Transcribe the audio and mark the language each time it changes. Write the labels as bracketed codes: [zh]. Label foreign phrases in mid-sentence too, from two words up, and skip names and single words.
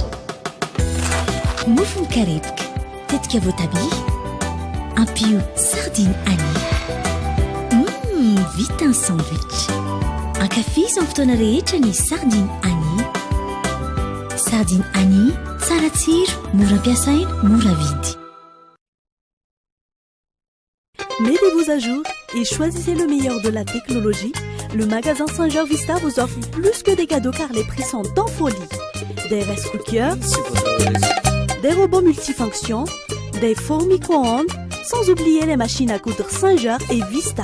[mg] Mofo mikarepoka tetika voatabia ampio sardine Annie. Vita ny sandwich. Ankafizo amin'ny fotoana rehetra ny sardine Annie. Sardine Annie, tsara tsiro, mora ampiasaina, mora vidy. [fr] Mettez-vous à jour et choisissez le meilleur de la technologie. Le magasin Saint-Georges Vista vous offre plus que des cadeaux car les prix sont en folie. Des [en] rice cookers, [fr] des robots multifonctions, des fours micro-ondes, sans oublier les machines à coudre Saint-Georges et Vista.